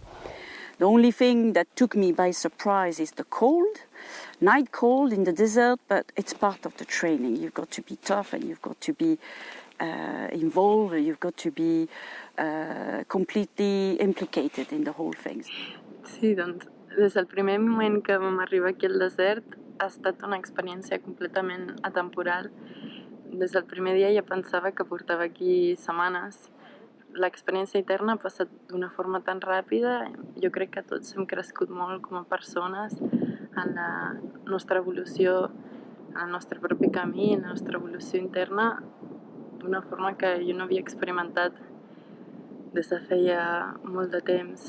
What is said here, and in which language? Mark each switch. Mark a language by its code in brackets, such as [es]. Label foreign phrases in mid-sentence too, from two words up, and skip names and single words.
[en] The only thing that took me by surprise is the cold. Night cold in the desert, but it's part of the training. You've got to be tough and you've got to be involved, you've got to be completely implicated in the whole thing. [ca] Sí, doncs, des del primer moment que vam arribar aquí al desert ha estat una experiència completament atemporal. Des del primer dia ja pensava que portava aquí setmanes. L'experiència interna ha passat d'una forma tan ràpida. Jo crec que tots hem crescut molt com a persones en la nostra evolució, en el nostre propi camí, en la nostra evolució interna, d'una forma que jo no havia experimentat des de feia molt de temps.